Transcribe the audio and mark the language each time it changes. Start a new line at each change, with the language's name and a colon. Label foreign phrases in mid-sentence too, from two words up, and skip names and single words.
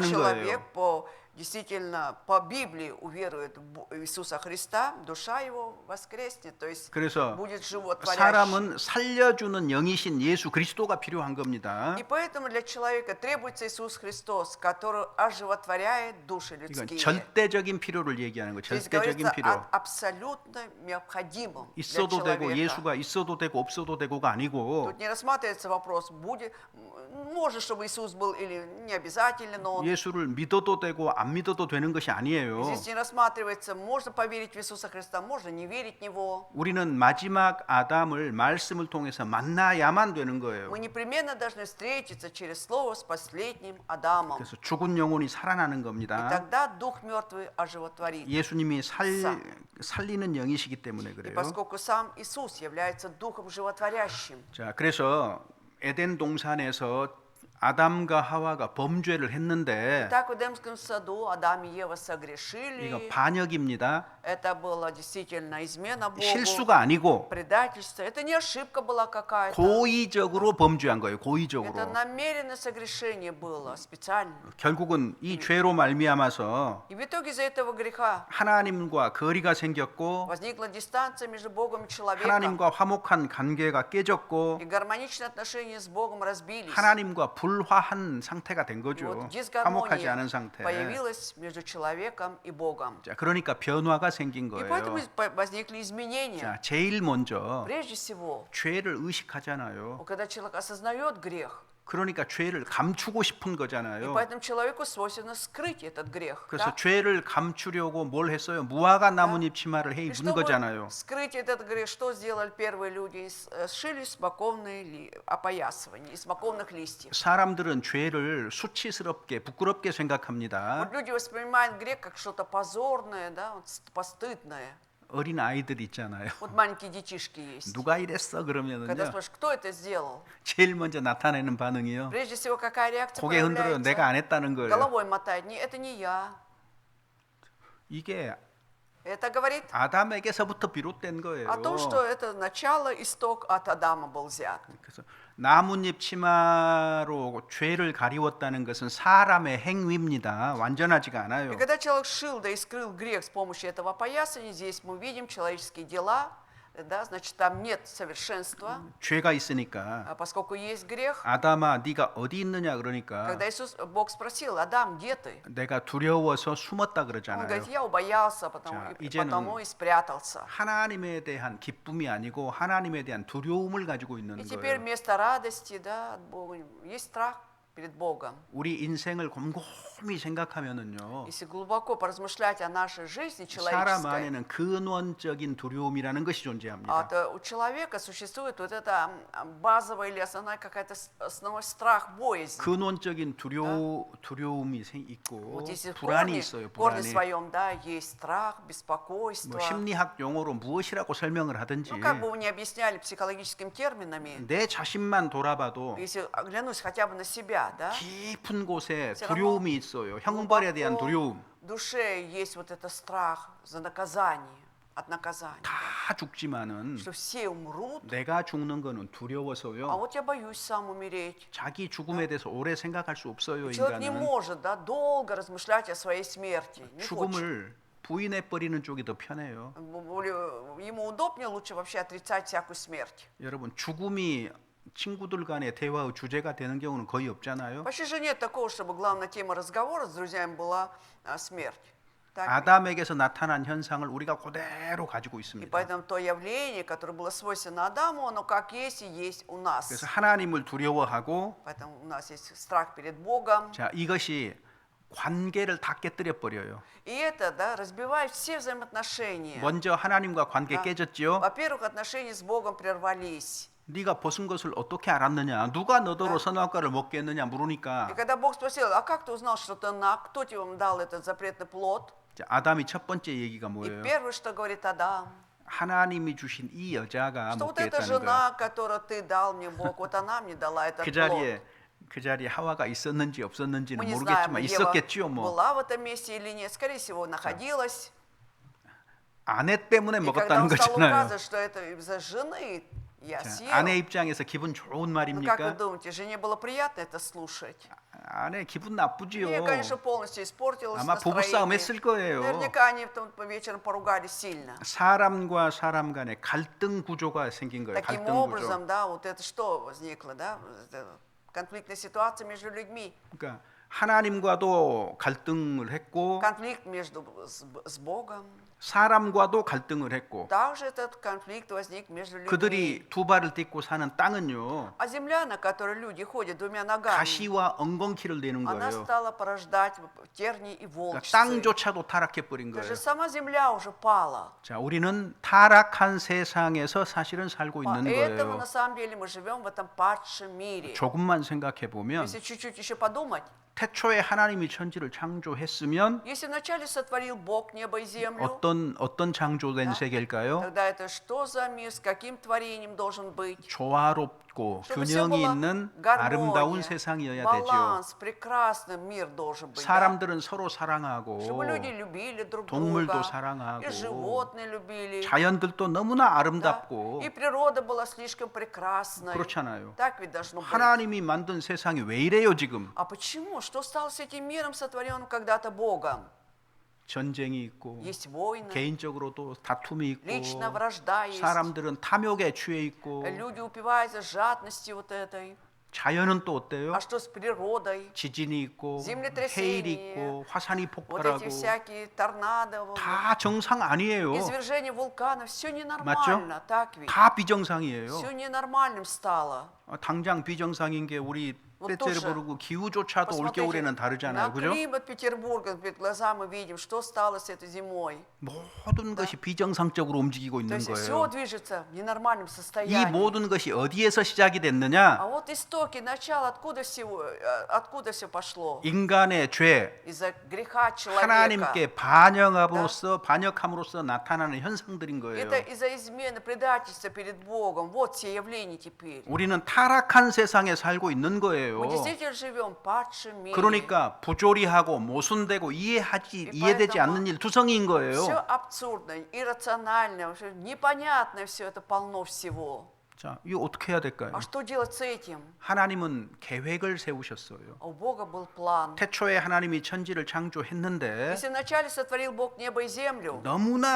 Russian: если человек
Korean: 거예요.
Russian: действительно по Библии уверует в Иисуса Христа, душа его воскреснет, то есть
Korean: 그래서
Russian: будет животворящей.
Korean: 사람은 살려주는 영이신 예수 그리스도가 필요한 겁니다.
Russian: И поэтому для человека требуется Иисус Христос, который оживотворяет души
Korean: 이건
Russian: людские.
Korean: 절대적인 필요를 얘기하는 거예요.
Russian: Здесь
Korean: 절대적인
Russian: говорится
Korean: 필요.
Russian: о абсолютно необходимом для
Korean: 있어도 되고
Russian: человека.
Korean: 예수가 있어도 되고 없어도 되고가 아니고
Russian: Тут не рассматривается вопрос, будет, может, чтобы Иисус был или не обязательно, но он.
Korean: 예수를 믿어도 되고 안 믿어도 되는 것이 아니에요.
Russian: Здесь не рассматривается, можно поверить в Иисуса Христа, можно не верить в Него.
Korean: 우리는 마지막 아담을 말씀을 통해서 만나야만 되는 거예요.
Russian: Мы непременно должны встретиться через Слово с последним Адамом.
Korean: 그래서 죽은 영혼이 살아나는
Russian: И
Korean: 겁니다.
Russian: тогда Дух мертвый оживотворит.
Korean: 예수님이 살리는 영이시기 때문에
Russian: И
Korean: 그래요.
Russian: поскольку сам Иисус является Духом животворящим,
Korean: 자, 그래서 에덴 동산에서 아담과 하와가 범죄를 했는데
Russian: так в Эдемском саду Адам и Ева
Korean: 이거
Russian: согрешили.
Korean: 반역입니다.
Russian: Это была действительно измена Богу,
Korean: 실수가 아니고
Russian: предательство. Это не ошибка была какая-то.
Korean: 고의적으로 범죄한 거예요.
Russian: Это
Korean: 고의적으로.
Russian: намеренное согрешение было, специально.
Korean: 결국은 이 죄로 말미암아서
Russian: И в итоге из-за этого греха
Korean: 하나님과 거리가 생겼고
Russian: возникла дистанция между Богом и человеком.
Korean: 하나님과 화목한 관계가 깨졌고
Russian: И гармоничные отношения с Богом разбились.
Korean: 하나님과 불화한 상태가 된
Russian: И
Korean: 거죠.
Russian: вот
Korean: 화목하지 않은
Russian: дисгармония
Korean: 상태.
Russian: появилась между человеком и Богом.
Korean: 자, 그러니까 변화가 생긴
Russian: И поэтому
Korean: 거예요.
Russian: возникли изменения.
Korean: 자, 제일 먼저
Russian: Прежде всего,
Korean: 죄를 의식하잖아요.
Russian: когда человек осознает грех,
Korean: 그러니까 죄를 감추고 싶은
Russian: и
Korean: 거잖아요.
Russian: поэтому человеку свойственно скрыть этот грех.
Korean: 그래서
Russian: да?
Korean: 죄를 감추려고 뭘 했어요? 무화과 나뭇잎 치마를 해
Russian: И
Korean: 입은
Russian: чтобы
Korean: 거잖아요.
Russian: скрыть этот грех, что сделали первые люди? Сшили смоковные опоясывания из смоковных листьев.
Korean: 사람들은 죄를 수치스럽게 부끄럽게 생각합니다.
Russian: Вот люди воспринимают грех как что-то позорное, да, вот постыдное.
Korean: 어린 아이들 있잖아요.
Russian: Вот маленькие детишки есть.
Korean: 누가 이랬어
Russian: Когда
Korean: 그러면은요.
Russian: спрашиваешь, кто это сделал?
Korean: 제일 먼저 나타내는 반응이요.
Russian: Прежде всего, какая реакция
Korean: 고개 흔들어요. 내가 안
Russian: проявляется?
Korean: 했다는 거예요.
Russian: Головой мотает. Это не я.
Korean: 이게
Russian: Это говорит
Korean: 아담에게서부터 비롯된 거예요.
Russian: о том, что это начало, исток от Адама был взят.
Korean: 그래서 나뭇잎 치마로 죄를 가리웠다는 것은 사람의 행위입니다. 완전하지가 않아요.
Russian: И когда человек шил, да и скрыл грех с помощью этого опоясания, здесь мы видим человеческие дела, да, значит, там нет совершенства,
Korean: 죄가 있으니까
Russian: поскольку есть грех.
Korean: 아담아 네가 어디 있느냐 그러니까
Russian: Когда Бог спросил: Адам, где ты?
Korean: 내가 두려워서 숨었다
Russian: Он
Korean: 그러잖아요.
Russian: говорит: я убоялся,
Korean: 자, 이제는
Russian: потому и спрятался.
Korean: 하나님에 대한 기쁨이 아니고 하나님에 대한 두려움을 가지고 있는
Russian: И теперь
Korean: 거예요.
Russian: вместо радости, да, от Бога есть страх перед Богом.
Korean: 우리 인생을 곰곰이 생각하면은요.
Russian: Если глубоко поразмышлять о нашей жизни
Korean: 사람
Russian: человеческой,
Korean: 안에는 근원적인 두려움이라는 것이 존재합니다.
Russian: то у человека существует вот это базовая или основная какая-то основной страх, боязнь.
Korean: 근원적인 두려움이 있고
Russian: Вот если в
Korean: 불안이
Russian: корне,
Korean: 있어요.
Russian: в корне
Korean: 불안이.
Russian: своем, да, есть страх, беспокойство.
Korean: 뭐 심리학 용어로 무엇이라고 설명을 하든지
Russian: Ну, как бы вы ни объясняли психологическими терминами,
Korean: 내 자신만 돌아봐도
Russian: если оглянусь хотя бы на себя, да,
Korean: 깊은 곳에
Russian: все
Korean: 두려움이 있어요. 형벌에 대한
Russian: глубоко
Korean: 두려움.
Russian: в душе есть вот это страх за наказание, от наказания,
Korean: 다 죽지만은
Russian: что все умрут,
Korean: 내가 죽는 거는
Russian: а
Korean: 두려워서요.
Russian: вот я боюсь сам умереть.
Korean: 자기 죽음에 대해서 오래 생각할 수 없어요.
Russian: Человек не
Korean: 인간은
Russian: может, да, долго размышлять о своей смерти, не хочет.
Korean: 죽음을 부인해 버리는 쪽이 더 편해요.
Russian: Ему удобнее лучше вообще отрицать всякую смерть.
Korean: 여러분 죽음이 친구들 간의 대화의 주제가 되는 경우는 거의 없잖아요.
Russian: Почти же нет такого, чтобы главная тема разговора с друзьями была смерть. Так ведь?
Korean: 아담에게서 나타난 현상을 우리가 그대로 가지고
Russian: И
Korean: 있습니다.
Russian: поэтому то явление, которое было свойственно Адаму, оно как есть и есть у нас.
Korean: 그래서 하나님을 두려워하고
Russian: Поэтому у нас есть страх перед Богом.
Korean: 자 이것이 관계를 다 깨뜨려 버려요.
Russian: И это, да, разбивает все взаимоотношения.
Korean: 먼저 하나님과 관계 아. 깨졌지요.
Russian: Во-первых, отношения с Богом прервались.
Korean: 네가 벗은 것을 어떻게 알았느냐? 누가 너더러 선악과를 먹게 했느냐
Russian: И
Korean: 물으니까
Russian: когда Бог спросил: а как ты узнал, что ты наг? Кто тебе дал этот запретный плод?
Korean: 자, 아담이 첫 번째 얘기가
Russian: И
Korean: 뭐예요?
Russian: первое, что говорит Адам,
Korean: 하나님이 주신 이 여자가
Russian: что вот
Korean: 먹게
Russian: эта
Korean: 했다는 거야.
Russian: жена, которую ты дал мне, Бог, вот она мне дала этот плод.
Korean: 그 자리에 하와가 있었는지 없었는지는
Russian: Мы не знаем,
Korean: 모르겠지만
Russian: Ева
Korean: 있었겠지요. 뭐
Russian: была в этом месте или нет. Скорее всего, находилась.
Korean: 아내 때문에
Russian: И когда
Korean: 먹었다는
Russian: он стал
Korean: 거잖아요.
Russian: указывать, что это из-за жены, я
Korean: 자,
Russian: съел.
Korean: 아내 입장에서 기분 좋은
Russian: Ну, как вы
Korean: 말입니까?
Russian: думаете, жене было приятно это слушать?
Korean: 아내 기분 나쁘지요.
Russian: Мне, конечно, полностью испортилось
Korean: 아마 부부싸움
Russian: настроение.
Korean: 했을 거예요.
Russian: Наверняка они потом вечером поругались сильно.
Korean: 사람과 사람 간의 갈등 구조가 생긴 거예요.
Russian: Таким
Korean: 갈등 구조.
Russian: образом, да, вот это что возникло, да? Это конфликтная ситуация между людьми.
Korean: 그러니까 하나님과도 갈등을 했고
Russian: Конфликт между с Богом.
Korean: 사람과도 갈등을 했고
Russian: Также этот конфликт возник между людьми.
Korean: 그들이 두 발을 딛고 사는 땅은요
Russian: А земля, на которой люди ходят двумя ногами,
Korean: 가시와 엉겅퀴를 내는
Russian: она
Korean: 거예요.
Russian: стала порождать тернии и
Korean: 그러니까
Russian: волчцы.
Korean: 땅조차도 타락해 버린
Russian: Даже
Korean: 거예요.
Russian: сама земля уже пала.
Korean: 자, 우리는 타락한 세상에서 사실은 살고 있는
Russian: Поэтому
Korean: 거예요.
Russian: на самом деле мы живем в этом падшем мире.
Korean: 조금만 생각해 보면
Russian: Если чуть-чуть еще подумать,
Korean: 태초에 하나님이 천지를 창조했으면
Russian: если вначале сотворил Бог небо и землю,
Korean: 어떤 창조된 세계일까요?
Russian: тогда это что за мир, с каким творением должен быть?
Korean: 조화롭고
Russian: Чтобы все
Korean: 균형이
Russian: было
Korean: 있는 아름다운
Russian: гармония,
Korean: 세상이어야 되죠.
Russian: баланс, прекрасный мир должен быть. Да?
Korean: 사람들은 서로 사랑하고
Russian: Чтобы люди любили друг
Korean: 동물도
Russian: друга,
Korean: 사랑하고
Russian: и животные любили,
Korean: 자연들도 너무나
Russian: да?
Korean: 아름답고
Russian: И природа была слишком прекрасной.
Korean: 그렇잖아요.
Russian: Так ведь должно быть.
Korean: 하나님이 만든 세상이 왜 이래요 지금?
Russian: А почему? Что стало с этим миром, сотворенным когда-то Богом?
Korean: 전쟁이 있고
Russian: Есть войны,
Korean: 개인적으로도 다툼이 있고
Russian: личная вражда есть.
Korean: 사람들은 탐욕에 취해 있고
Russian: Люди упиваются жадностью вот этой.
Korean: 자연은 또 어때요?
Russian: А что с природой?
Korean: 지진이 있고
Russian: землетрясение,
Korean: 해일이 있고 화산이
Russian: Вот
Korean: 폭발하고
Russian: эти всякие торнадо,
Korean: 다 정상 아니에요.
Russian: извержение вулканов, все ненормально, так ведь?
Korean: 다 비정상이에요.
Russian: Все ненормальным стало.
Korean: 당장 비정상인 게 우리
Russian: Вот
Korean: 때때를
Russian: тоже
Korean: 부르고 기후조차도
Russian: Посмотрите
Korean: 올겨울에는 다르잖아요.
Russian: на
Korean: 그죠?
Russian: климат Петербурга, перед глазами мы видим, что стало с этой зимой.
Korean: 모든 것이 비정상적으로 움직이고
Russian: То
Korean: 있는
Russian: есть все
Korean: 거예요.
Russian: движется в ненормальном
Korean: 이
Russian: состоянии.
Korean: 모든 것이 어디에서 시작이 됐느냐?
Russian: А вот истоки, начало, откуда все пошло?
Korean: 인간의 죄,
Russian: Из-за греха человека.
Korean: 하나님께 반역함으로써 나타나는 현상들인 거예요.
Russian: Это из-за измены, предательства перед Богом. Вот все явления теперь.
Korean: 우리는 타락한 세상에 살고 있는 거예요.
Russian: Мы действительно живем в падшем мире.
Korean: 그러니까 부조리하고 모순되고 이해되지 않는 일 투성이인
Russian: Все
Korean: 거예요.
Russian: абсурдно, иррационально, вообще непонятно все это полно всего.
Korean: 자, 이거 어떻게 해야 될까요?
Russian: А что делать с этим?
Korean: 하나님은 계획을 세우셨어요.
Russian: А у Бога был план.
Korean: 태초에 하나님이 천지를 창조했는데
Russian: Если вначале сотворил Бог небо и землю,